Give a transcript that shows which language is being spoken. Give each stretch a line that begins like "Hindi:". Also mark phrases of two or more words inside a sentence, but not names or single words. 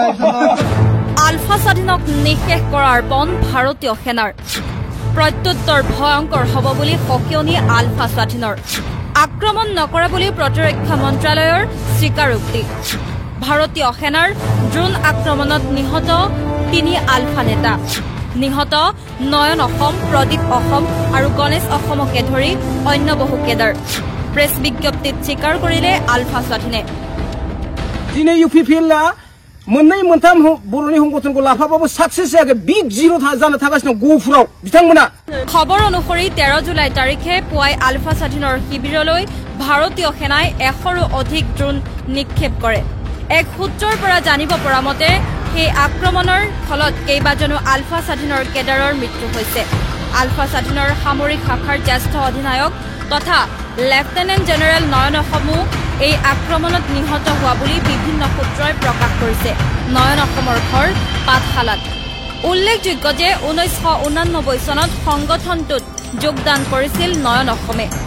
Assamese: আলফা স্বাধীনক নিশেষ কৰাৰ পণ ভাৰতীয় সেনাৰ প্ৰত্যুত্তৰ ভয়ংকৰ হ'ব বুলি সকিয়নি আলফা স্বাধীনৰ আক্ৰমণ নকৰা বুলি প্ৰতিৰক্ষা মন্ত্ৰালয়ৰ স্বীকাৰোক্তি ভাৰতীয় সেনাৰ ড্ৰোন আক্ৰমণত নিহত 3 আলফা নেতা নিহত নয়ন অসম প্ৰদীপ অসম আৰু গণেশ অসমকে ধৰি অন্য বহু কেডাৰ প্ৰেছ বিজ্ঞপ্তিত স্বীকাৰ কৰিলে আলফা স্বাধীনে
Bodo: दिनै इउपि फिल्डआ मोननै मोनथाम बर'नि संगठनखौ लाफाबाबो साक्सेस जायाखै बिग जिर' जानो थागासिनो गहपुराव बिथांमोना
Assamese: খবৰ অনুসৰি 13 জুলাই তাৰিখে পুৱাই আলফা স্বাধীনৰ শিবিৰলৈ ভাৰতীয় সেনাই 100ৰো অধিক ড্ৰোন নিক্ষেপ কৰে এক সূত্ৰৰ পৰা জানিব পৰা মতে সেই আক্ৰমণৰ ফলত কেইবাজনো আলফা স্বাধীনৰ কেডাৰৰ মৃত্যু হৈছে আলফা স্বাধীনৰ সামৰিক শাখাৰ জ্যেষ্ঠ অধিনায়ক তথা
English: lieutenant general
Assamese: নয়ন অসমো এই আক্ৰমণত নিহত হোৱা বুলি বিভিন্ন সূত্ৰই প্ৰকাশ কৰিছে নয়ন অসমৰ ঘৰ পাঠশালাত উল্লেখযোগ্য যে 1989 চনত সংগঠনটোত যোগদান কৰিছিল নয়ন অসমে